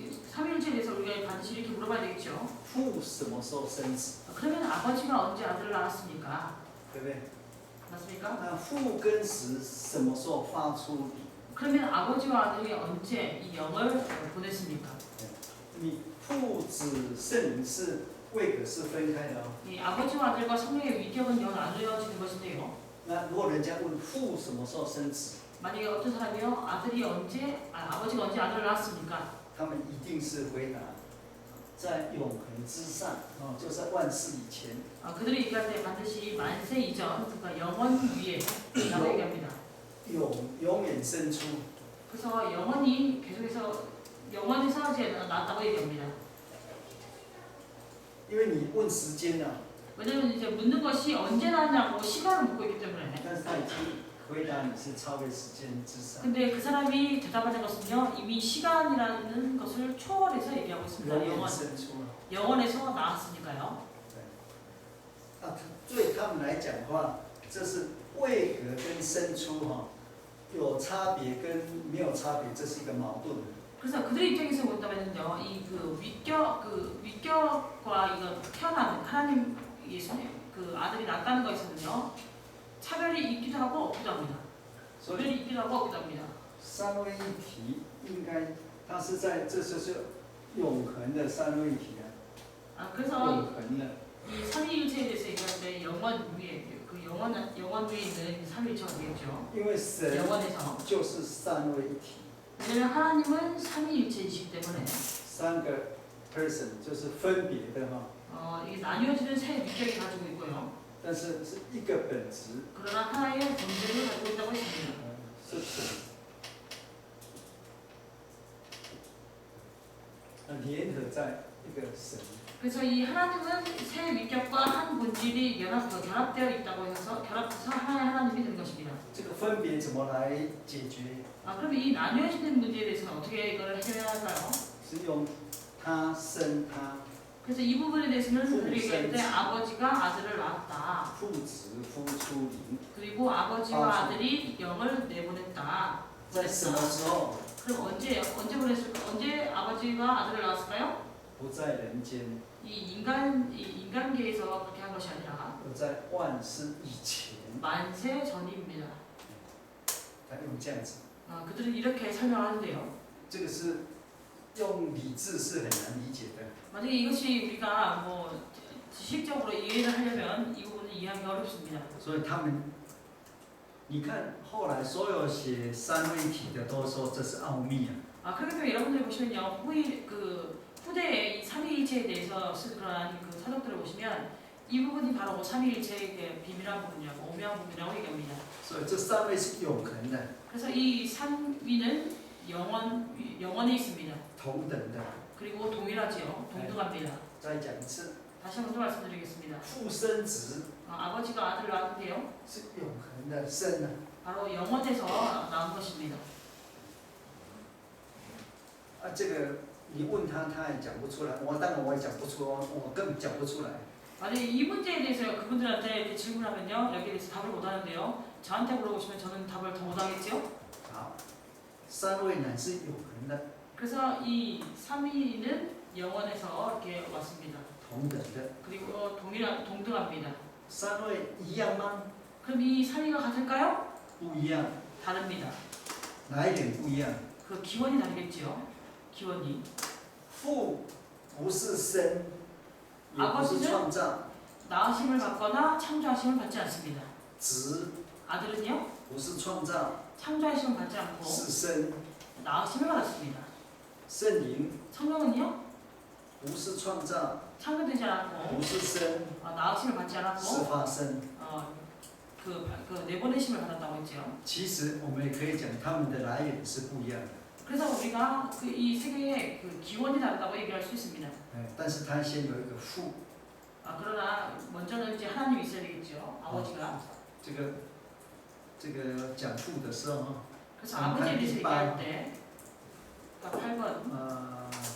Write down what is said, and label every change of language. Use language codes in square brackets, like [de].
[ko] 삼위일체에 대해서 우리가 반드시 이렇게 물어봐야 되겠죠. [zh] 父什么时候生子， [ko] 그러면 아버지가 언제 아들을 낳았습니까? [zh] 对不对？ [ko] 맞습니까? [zh] 那父跟子什么时候发出灵？ [ko] 그러면 아버지와 아들이 언제 이 영을 보냈습니까? [zh] 你父子圣灵是位格是分开的哦。 [ko] 이 아버지와 아들과 성령의 위격은 영 나누어지는 것인데요. [zh] 那如果人家问父什么时候生子， [ko] 만약에 어떤 사람이요 아버지가 언제 아들을 낳았습니까? [zh] 他们一定是回答在永恒之上，哦，就在万世以前。 [ko] 그들이 얘기할 때 반드시 만세 이전, 그러니까 영원 위에 라고 얘기합니다. [zh] 永远生出， [ko] 그래서 영원히 계속해서 영원에서 이제 낳았다고 얘기합니다. [zh] 因为你问时间呢、 [ko] 왜냐면 이제 묻는 것이 언제 낳았냐고 시간을 묻고 있기 때문에. [zh] 但是他已经回答你是超越时间之上， [ko] 근데 그 사람이 대답하는 것은요 이미 시간이라는 것을 초월해서 얘기하고 있습니다. [zh] 永远生出了。 [ko] 영원에서 나왔으니까요. [zh] 啊，对他们来讲的话，这是位格跟生出哈、有差别跟没有差别，这是一个矛盾的。 [ko] 그래서 그들 입장에서 본다면요, 이 위격과 이거 태어나는 하나님 예수님 그 아들이 낳았다는 것에서는요 차별이 있기도 하고 없기도 합니다. [zh] 所以 [ko] 차별이 있기도 하고 없기도 합니다. [zh] 三位一体应该，它是在这就是永恒的三位一体啊， [ko] 그래서 [zh] 永恒的。 [ko] 이 삼위일체에 대해서 얘기할 때 영원 위에 그 영원 위에 있는 삼위일체가 되겠죠. [zh] 因为神 [ko] 영원에서 [zh] 就是三位一体， [ko] 왜냐면 하나님은 삼위일체이시기 때문에 [zh] 三个 person 就是分别的哈、 [ko] 이게 나뉘어지는 세 위격이 가지고 있고요. [zh] 但是是一个本质， [ko] 그러나 하나의 존재를 가지고 있다고 했습니다. [zh] 是神，联合在一个神。 [ko] 그래서 이 하나님은 세 위격과 한 본질이 결합되어 있다고 해서 결합해서 하나의 하나님이 되는 것입니다. [zh] 这个分别怎么来解决？ [ko] 그럼 이 나뉘어지는 문제에 대해서는 어떻게 이걸 해결해야 할까요? [zh] 是用他生他， [ko] 그래서 이 부분에 대해서는 그들이 얘기할 때 아버지가 아들을 낳았다. [zh] 父子夫出灵， [ko] 그리고 아버지와 아들이 영을 내보냈다. [zh] 在什么时候？ [ko] 그럼 언제 보냈을까? 언제 아버지가 아들을 낳았을까요? [zh] 不在人间， [ko] 이 인간계에서 그렇게 한 것이 아니라 [zh] 而在万世以前。 [ko] 만세 전입니다. [zh] 他用这样子， [ko] 그들은 이렇게 설명하는데요. [zh] 这个是用理智是很难理解的。 [ko] 만약에 이것이 우리가 뭐 지식적으로 이해를 하려면 이 부분은 이해하기 어렵습니다. [zh] 所以他们，你看后来所有写三位一体的都说这是奥秘啊。 [ko] 그렇기 때문에 여러분들이 보시면요, 후대에 이 삼위일체에 대해서 쓴 그러한 그 사적들을 보시면 이 부분이 바로 삼위일체의 비밀한 부분이라고 오묘한 부분이라고 얘기합니다. [zh] 所以这三位是永恒的、 [ko] 그래서 이 삼위는 영원에 있습니다. [zh] 同等的。 [ko] 그리고 동일하지요, 동등합니다. [zh] 再讲一次， [ko] 다시 한 번 더 말씀드리겠습니다. [zh] 父生子 [ko] 아버지가 아들을 낳았는데요, [zh] 是永恒的生啊。 [ko] 바로 영원에서 나온 것입니다. [zh] 这个你问他，他也讲不出来。当然我也讲不出，我根本讲不出来。 [ko] 만약에 이 문제에 대해서 그분들한테 이렇게 질문하면요, 여기에 대해서 답을 못하는데요. 저한테 물어보시면 저는 답을 더 못하겠죠. [zh] 好，三位乃是永恒的， [ko] 그래서 이 삼위는 영원에서 이렇게 왔습니다. [zh] 同等的。 [ko] 그리고 동등합니다. [zh] 三位一样吗？ [ko] 그럼 이 삼위가 같을까요? [zh] 不一样， [ko] 다릅니다. [zh] 哪一点不一样？ [ko] 그 기원이 다르겠죠. 기원이. [zh] 父不是生，也不是创造， [ko] 낳으심을 받거나 창조하심을 받지 않습니다. [zh] 子 [ko] 아들은요, [zh] 不是创造， [ko] 창조하심을 받지 않고 [zh] 是生。 [ko] 낳으심을 받았습니다. [zh] 圣灵 [ko] 성령은요, [zh] 不是创造， [ko] 창조되지 않았고 [zh] 不是生， [ko] 낳으심을 받지 [zh] 是 [ko] 않았고 [zh] 发生。 [ko] 그 내보내심을 받았다고 했죠. [zh] 其实我们也可以讲，他们的来源是不一样的。 [ko] 그래서 우리가 이 세계의 그 기원이 다르다고 얘기할 수 있습니다. [zh] 但是他先有一个父， [ko] 그러나 먼저는 이제 하나님이 있어야 되겠죠. 아버지가. [zh] 这个讲父的时候， [ko] 그래서 아버지에 대해서 얘기할 때, 그러니까 8번.